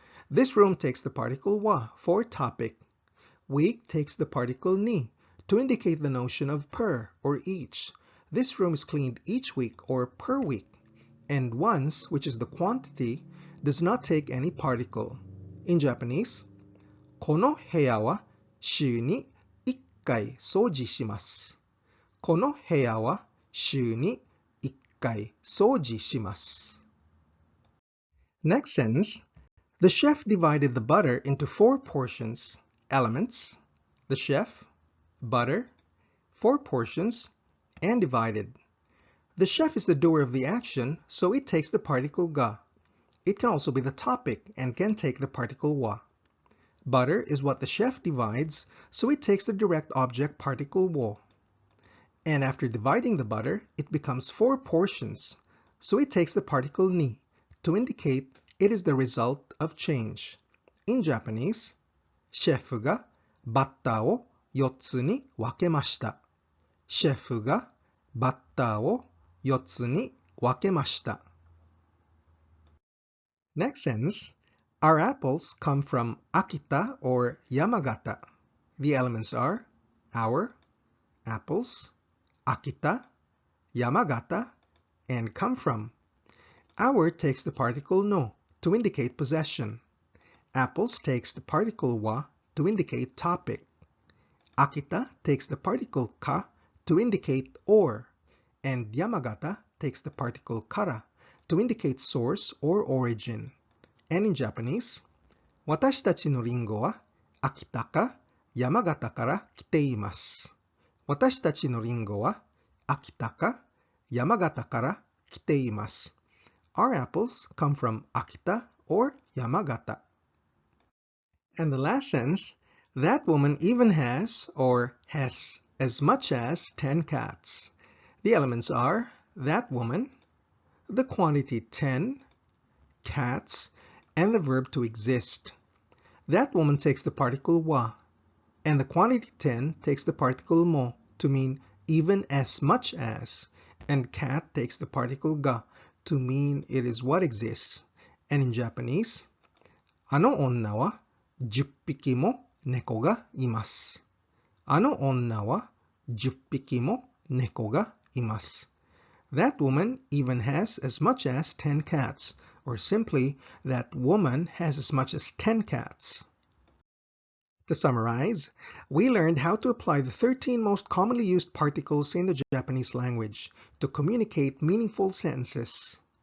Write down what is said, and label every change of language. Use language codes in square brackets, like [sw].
[en] This room takes the particle wa for topic. Week takes the particle ni to indicate the notion of per or each. This room is cleaned each week or per week. And once, which is the quantity, does not take any particle. In Japanese, [ja] この部屋は週に1回掃除します。この部屋は週に1回掃除します。 [en] Next sentence, the chef divided the butter into 4 portions. Elements, the chef, butter, 4 portions, and divided. The chef is the doer of the action, so it takes the particle ga. It can also be the topic and can take the particle wa. Butter is what the chef divides, so it takes the direct object particle wo. And after dividing the butter, it becomes 4 portions, so it takes the particle ni to indicate it is the result of change. In Japanese, [ja] シェフがバッターを4つに分けました。シェフがバッターを4つに分けました。 [en] Next sentence, our apples come from Akita or Yamagata. The elements are our, apples, Akita, Yamagata, and come from. Our takes the particle no to indicate possession. Apples takes the particle wa to indicate topic. Akita takes the particle ka to indicate or, and Yamagata takes the particle kara to indicate source or origin. And in Japanese, [ja] 私たちのリンゴは秋田か山形から来ています。私たちのリンゴは秋田か山形から来ています。 [en] Our apples come from Akita or Yamagata. And the last sentence, that woman even has or has as much as 10 cats. The elements are that woman, the quantity 10, cats, and the verb to exist. That woman takes the particle wa, and the quantity 10 takes the particle mo to mean even as much as, and cat takes the particle ga to mean it is what exists, and in Japanese, [ja] あの女は10匹も猫がいます。あの女は10匹も猫がいます。 [en] That woman even has as much as 10 cats, or simply, that woman has as much as 10 cats. To summarize, we learned how to apply the 13 most commonly used particles in the Japanese language to communicate meaningful sentences.